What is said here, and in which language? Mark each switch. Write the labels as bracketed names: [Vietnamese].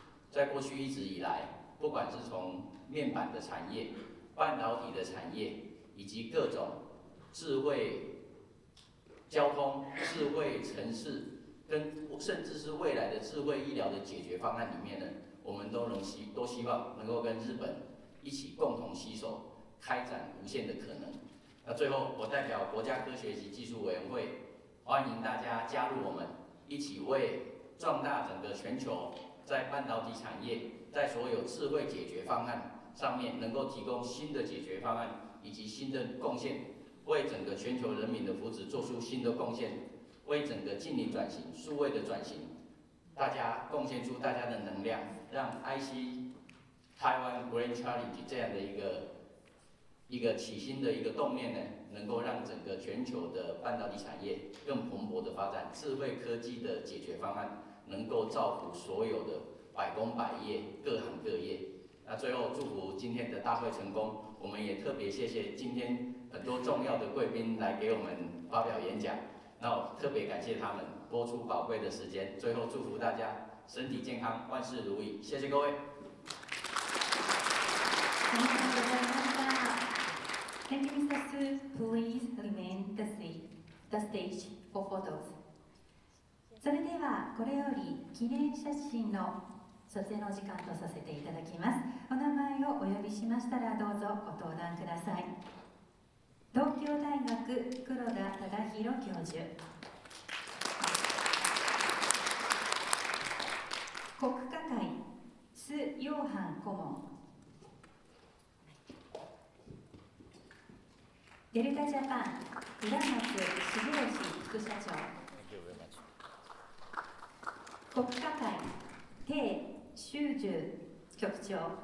[Chinese] 在过去一直以来，不管是从面板的产业、半导体的产业，以及各种智慧交通、智慧城市，甚至是未来的智慧医疗的解决方案里面呢，我们都希望能够跟日本一起共同携手，开展无限的可能。那最后，我代表国家科学及技术委员会，欢迎大家加入我们，一起为壮大整个全球在半导体产业，在所有智慧解决方案上面能够提供新的解决方案以及新的贡献，为整个全球人民的福祉做出新的贡献，为整个净零转型、数位的转型，大家贡献出大家的能量，让 IC Taiwan Grand Challenge 这样的一个起心的一个动念呢，能够让整个全球的半导体产业更蓬勃的发展，智慧科技的解决方案能够造福所有的百工百业、各行各业。那最后祝福今天的大会成功，我们也特别谢谢今天很多重要的贵宾来给我们发表演讲，那我特別感謝他們播出寶貴的時間。最後祝福大家身體健康，萬事如意。謝謝各位。 [Japanese] ありがとうございました。 [English] Thank you, Mr. Su. Please remain the stage for photos. [Japanese] それではこれより記念写真の撮影の時間とさせていただきます。お名前をお呼びしましたらどうぞご登壇ください。東京大学黒田忠宏教授、国科会須陽範顧問、デルタジャパン浦松重義副社長、国科会鄭修十局長、